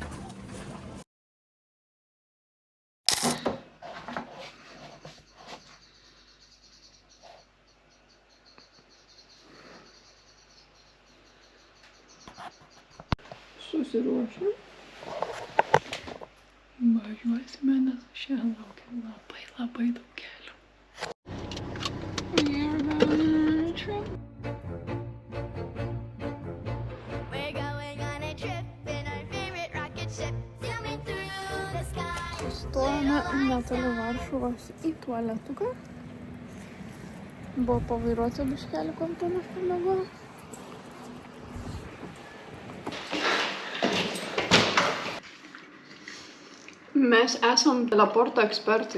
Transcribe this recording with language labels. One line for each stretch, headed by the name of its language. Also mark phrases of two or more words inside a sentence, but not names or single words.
Lithuanian: Susiruošę. Važiuosime, nes šiandien laukia labai daug kelių.
English: We're going on a trip. We're going on a trip in our favorite rocket ship, zooming through the sky.
Lithuanian: Stojame netoli Varšuvos į tualetuką. Buvo pavairuoti biškelį, kol Tomas pamėgo. Mes esam teleporto ekspertai.